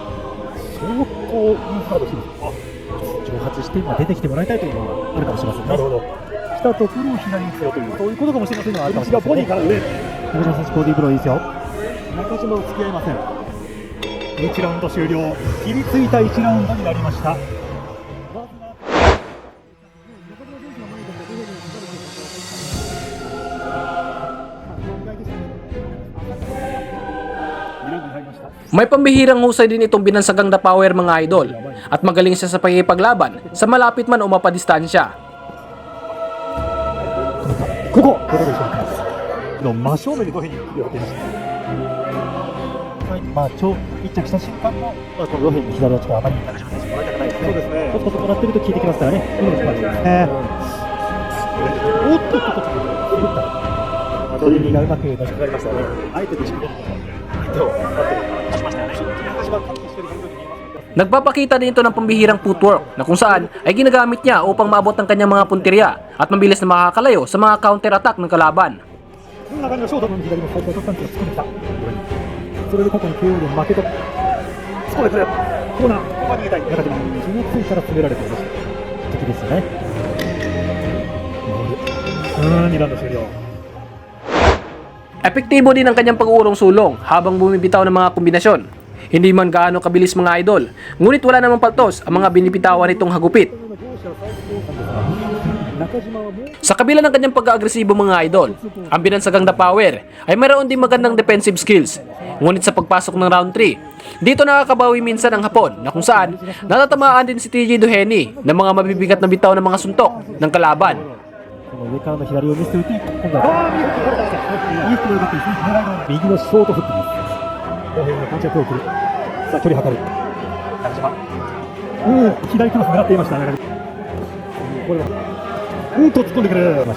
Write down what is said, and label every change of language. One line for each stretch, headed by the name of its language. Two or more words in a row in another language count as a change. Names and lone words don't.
Japanese: 相当ルーズガードしてるんです。挑発して出てきてもらいたいというのはあるかもしれませんね。なるほど。来たところを左に打つよという、そういうことかもしれませんが、あるかもしれませんね。ボディから上。中島選手、ボディーブローいいですよ。中島は付き合いません。1ラウンド終了。切りついた1ラウンドになりました。
Filipino: May pambihirang husay din itong binansagang The Power mga idol at magaling siya sa pakikipaglaban sa malapit man o mapadistansya.
Japanese: ここどうでしょうか。の真正面に土平に寄っていました。まあ一着した瞬間のこの土平に左はちょっとあまり中島選手もらいたくないですね。そうですね。コツコツもらってると効いてきますからね。今のスパートですね。おっとっとっとっと。土平がうまく出しかかりましたね。あえてでしょう。相手を待ってしましたね。中島完璧してる感じに見えます。
Filipino: Nagpapakita din ito ng pambihirang footwork na kung saan ay ginagamit niya upang maabot ang kanyang mga punteriya at mabilis na makakalayo sa mga counter-attack ng kalaban.
Japanese: 中にはショートの左のサイドパンチを突っ込んできた。それで過去に KO で負けと。そうですね。コーナー、ここは逃げたい。中島、気のついたら詰められています。敵ですよね。2ラウンド終了。
Filipino: Epektibo din ang kanyang pag-uurong sulong habang bumibitaw ng mga kombinasyon. Hindi man gaano kabilis mga idol, ngunit wala namang paltos ang mga binibitawan nitong hagupit. Sa kabila ng kanyang pag-agresibo mga idol, ang binansagang The Power ay mayroon din magandang defensive skills. Ngunit sa pagpasok ng round 3, dito nakakabawi minsan ang Hapon na kung saan natatamaan din si TJ Duheny ng mga mabibigat na bitaw ng mga suntok ng kalaban.
Japanese: 上からの左を見せておいて、今度はいいストロークですね。右のショートフックです。後編のパンチを手を振る。さあ距離測る。中島。左クロス狙っていました。これは突っ込んでくれました。